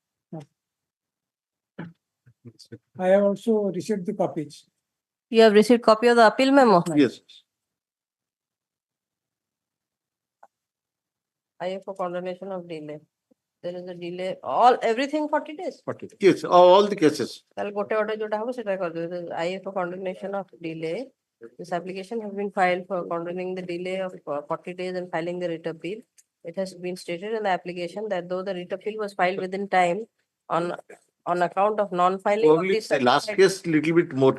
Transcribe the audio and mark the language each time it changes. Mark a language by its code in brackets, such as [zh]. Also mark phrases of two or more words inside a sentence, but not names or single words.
[en] I have also received the copies. You have received copy of the appeal memo? Yes. IA for condemnation of delay. There is a delay, everything 40 days? Yes, all the cases. [or] ତାହେଲେ ଗୋଟେ ଗୋଟେ ଯୋଉଟା ହବ ସେଟା କରିଦେବେ [en] IA for condemnation of delay. This application has been filed for condoning the delay of 40 days and filing the writ appeal. It has been stated in the application that though the writ appeal was filed within time on account of non-filing of Only this. the last case little bit more.